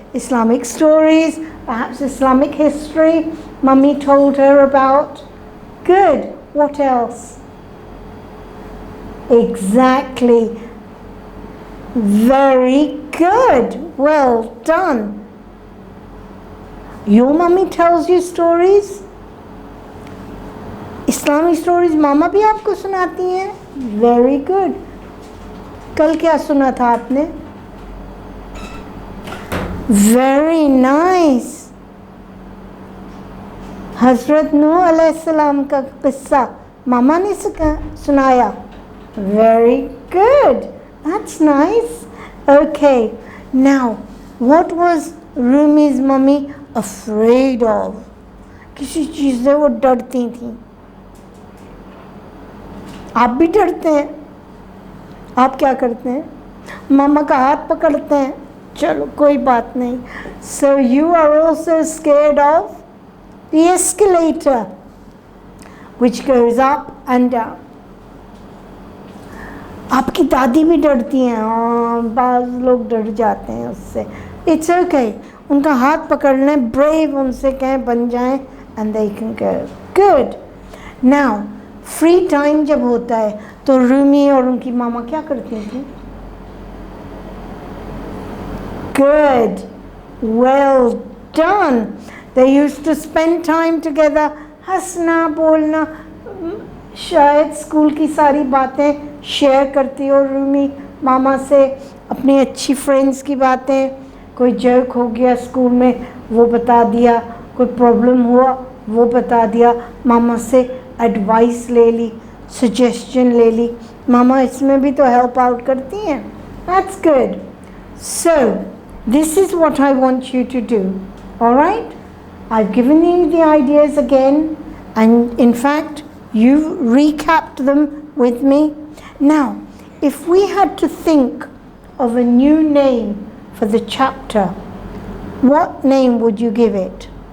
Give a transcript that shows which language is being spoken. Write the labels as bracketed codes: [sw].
[en] Islamic stories, perhaps Islamic history Mummy told her about. Good. What else? Exactly. Very good. Well done. Your mummy tells you stories? [hi] Islamic stories मामा भी आपको सुनाती हैं? [en] Very good. [hi] कल क्या सुना था आपने? [en] Very nice. [hi] हज़रत नूह अलैहिस्सलाम का किस्सा मामा ने सुनाया. [en] Very good. That's nice. Okay. Now, what was Rumi's mummy afraid of? [hi] किसी चीज़ से वो डरती थी. आप भी डरते हैं? आप क्या करते हैं? मामा का हाथ पकड़ते हैं. चलो कोई बात नहीं. [en] So you are also scared of the escalator, which goes up and down. [hi] आपकी दादी भी डरती हैं. हाँ, बाज़ लोग डर जाते हैं उससे. [en] It's okay. [hi] उनका हाथ पकड़ लें, brave उनसे कहें बन जाएं, [en] and they can go. Good. [hi] Now, free time जब होता है तो रूमी और उनकी मामा क्या करती थी? [en] Good. Well done. They used to spend time together. [hi] हंसना बोलना, शायद स्कूल की सारी बातें शेयर करती हो रूमी मामा से, अपनी अच्छी फ्रेंड्स की बातें. कोई जोक हो गया स्कूल में वो बता दिया, कोई प्रॉब्लम हुआ वो बता दिया, मामा से एडवाइस ले ली, सजेशन ले ली. मामा इसमें भी तो हेल्प आउट करती हैं. [en] That's good. So, this is what I want you to do. Alright? I've given you the ideas again, and in fact, you've recapped them with me. Now, if we had to think of a new name for the chapter, what name would you give it?